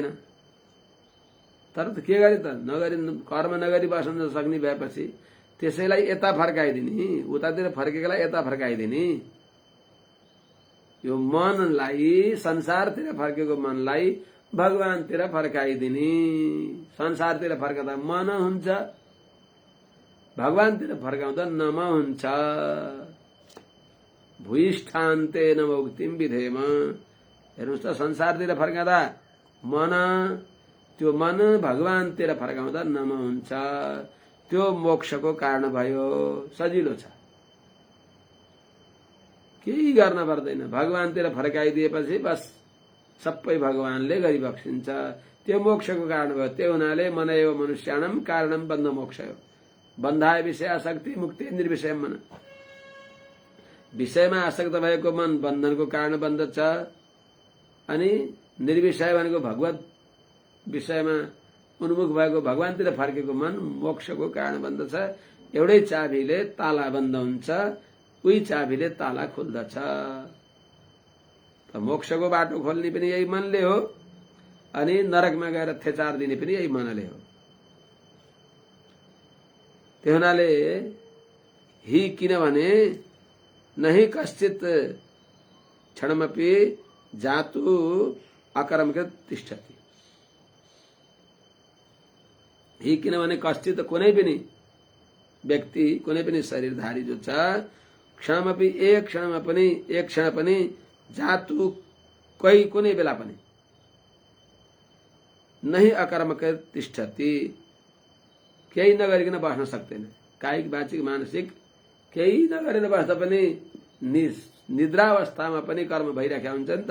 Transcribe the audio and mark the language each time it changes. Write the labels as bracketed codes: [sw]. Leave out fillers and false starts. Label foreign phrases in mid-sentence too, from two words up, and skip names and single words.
[ne] तर त के गरे त, नगरी कर्म नगरी बस्न सक्ने भएपछि त्यसैलाई यता फर्काइदिने, उतातिर फर्केकोलाई यता फर्काइदिने। यो मनलाई, संसारतिर फर्केको मनलाई भगवानतिर फर्काइदिने। संसारतिर फर्कदा मन हुन्छ, भगवानतिर फर्काउँदा नम हुन्छ। [sa] भूयिष्ठान्तेन मुक्तिं विधेम। [ne] हेर्नुहोस् त, संसारतिर फर्काउँदा मन, त्यो मन भगवानतिर फर्काउँदा नम हुन्छ। त्यो मोक्षको कारण भयो। सजिलो छ, केही गर्न पर्दैन। भगवानतिर फर्काइदिएपछि बस सबै भगवानले गरिबक्सिन्छ। त्यो मोक्षको कारण भयो। त्यो हुनाले [sa] मन एव मनुष्याणाम कारणम बन्ध मोक्ष [ne] हो। [sa] बन्धाय विषय आसक्ति मुक्ति निर्विषय मन। [ne] विषयमा आसक्त भएको मन बन्धनको कारण बन्दछ। अनि निर्विषय भनेको भगवत विषयमा उन्मुख भएको भगवानतिर फर्केको मन मोक्षको कारण बन्दछ। एउटै चाबीले ताला बन्द हुन्छ, उही चाबीले ताला खुल्दछ। त मोक्षको बाटो खोल्ने पनि यही मनले हो, अनि नरकमा गएर थेचार दिने पनि यही मनले हो। त्यो हुनाले हि, किनभने [sa] नहि कश्चित क्षणमपि जातु अकर्मकृत तिष्ठति। [ne] हि किनभने कश्चित कुनै पनि व्यक्ति, कुनै पनि शरीरधारी जो छ, क्षणमपि एक क्षण पनि जातु कोही कुनै बेला पनि [sa] नहि अकर्मकृत तिष्ठति। [ne] केही नगरिकन बस्न सक्दैन। कायिक वाचिक मानसिक केही नगरेर बस्दा पनि निद्रावस्थामा पनि कर्म भइराखेका हुन्छ नि त।